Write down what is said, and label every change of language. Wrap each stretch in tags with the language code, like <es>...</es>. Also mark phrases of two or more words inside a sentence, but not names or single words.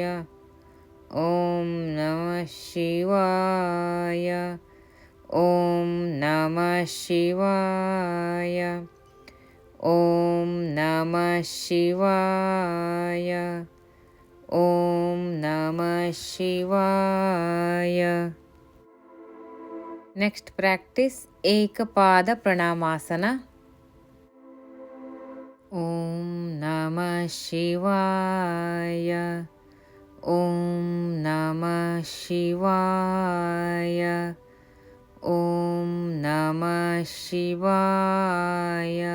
<sa>ಓಂ ನಮಃ ಶಿವಾಯ. ಓಂ ನಮಃ ಶಿವಾಯ. ಓಂ ನಮಃ ಶಿವಾಯ. ಓಂ ನಮಃ ಶಿವಾಯ.</sa> <en>next practice ಏಕಪಾದ ಪ್ರಣಾಮಾಸನ.</en> <sa>ಓಂ ನಮಃ ಶಿವಾಯ. ಓಂ ನಮಃ ಶಿವಾಯ. ಓಂ ನಮಃ ಶಿವಾಯ.</sa>